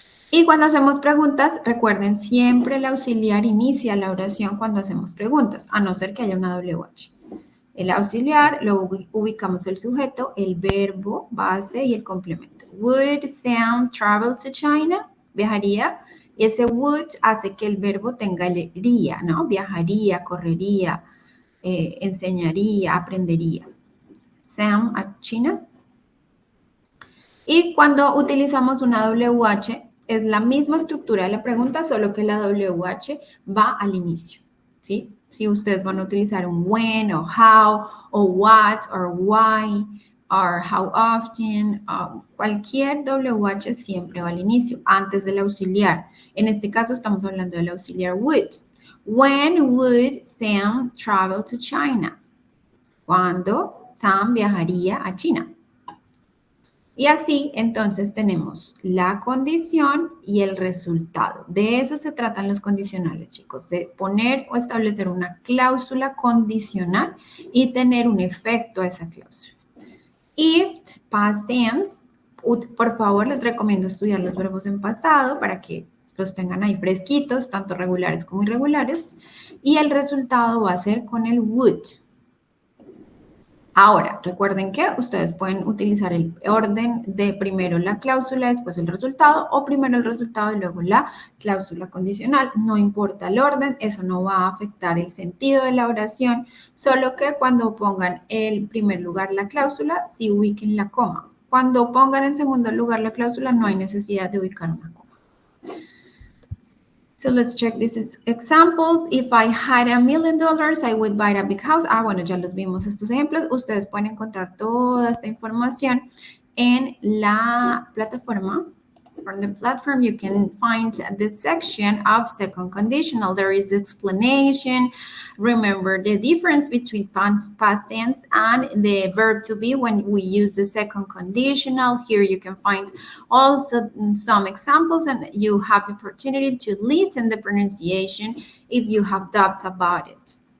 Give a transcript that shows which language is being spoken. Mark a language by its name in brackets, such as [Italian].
[Spanish] Y cuando hacemos preguntas, recuerden, siempre el auxiliar inicia la oración cuando hacemos preguntas, a no ser que haya una WH. El auxiliar lo ubicamos el sujeto, el verbo, base y el complemento. [English] Would Sam travel to China? [Spanish] Viajaría. Ese would hace que el verbo tenga el iría, ¿no? Viajaría, correría, enseñaría, aprendería. Sam a China. Y cuando utilizamos una WH, es la misma estructura de la pregunta, solo que la WH va al inicio, ¿sí? Si ustedes van a utilizar un when, o how, o what, [English] or why, or how often, [Spanish] cualquier WH siempre va al inicio, antes del auxiliar. En este caso estamos hablando del auxiliar would. [English] When would Sam travel to China? [Spanish] ¿Cuándo Sam viajaría a China? Y así, entonces, tenemos la condición y el resultado. De eso se tratan los condicionales, chicos, de poner o establecer una cláusula condicional y tener un efecto a esa cláusula. [English] If, past tense, [Spanish] por favor, les recomiendo estudiar los verbos en pasado para que los tengan ahí fresquitos, tanto regulares como irregulares. Y el resultado va a ser con el would. Ahora, recuerden que ustedes pueden utilizar el orden de primero la cláusula, después el resultado, o primero el resultado y luego la cláusula condicional. No importa el orden, eso no va a afectar el sentido de la oración, solo que cuando pongan en primer lugar la cláusula, sí ubiquen la coma. Cuando pongan en segundo lugar la cláusula, no hay necesidad de ubicar una coma. [English] So let's check these examples. If I had $1 million, I would buy a big house. [Spanish] Bueno, ya los vimos estos ejemplos. Ustedes pueden encontrar toda esta información en la plataforma. [English] From the platform, you can find the section of second conditional. There is explanation. Remember the difference between past tense and the verb to be when we use the second conditional. Here you can find also some examples and you have the opportunity to listen the pronunciation if you have doubts about it.